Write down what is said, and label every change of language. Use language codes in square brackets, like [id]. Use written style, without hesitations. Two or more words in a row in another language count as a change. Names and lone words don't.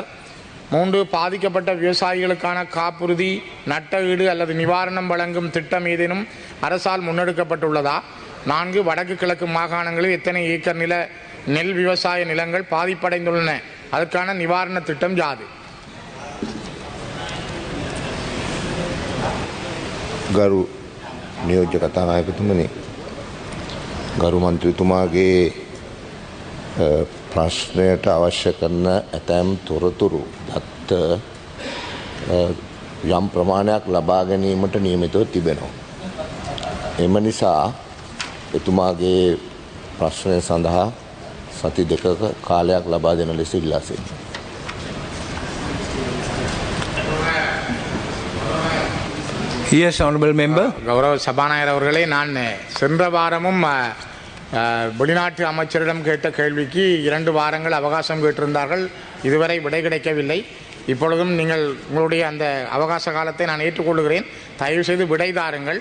[ta] 3. பாதிக்கப்பட்ட விவசாயிகளுக்கான காப்புறுதி, நட்ட ஈடு அல்லது நிவாரணம் வழங்கும் திட்டம் ஏதேனும் அரசால் முன்னெடுக்கப்பட்டுள்ளதா? 4. வடக்கு கிழக்கு மாகாணங்களில் எத்தனை ஏக்கர் நெல் விவசாய நிலங்கள் பாதிப்படைந்துள்ளன? அதற்கான நிவாரண திட்டம் யாது? [si] ගරු නියෝජ්‍ය කතානායකතුමනි, ගරු මන්ත්‍රීතුමාගේ ප්‍රශ්නයට අවශ්‍ය කරන ඇතැම් තොරතුරු දත්ත යම් ප්‍රමාණයක් ලබා ගැනීමට නියමිතව තිබෙනවා. එම නිසා එතුමාගේ ප්‍රශ්නය සඳහා සති 2ක කාලයක් ලබා දෙන ලෙස ඉල්ලා සිටිනවා. [en] Yes, honorable member. [ta] கௌரவ சபாநாயகர் அவர்களே, நான் சென்ற வாரமும் வெளிநாட்டு அமைச்சரிடம் கேட்ட கேள்விக்கு 2 வாரங்கள் அவகாசம் கேட்டிருந்தார்கள். இதுவரை விடை கிடைக்கவில்லை. இப்பொழுதும் நீங்கள் உங்களுடைய அந்த அவகாச காலத்தை நான் ஏற்றுக்கொள்கிறேன். தயவுசெய்து விடை தாருங்கள்.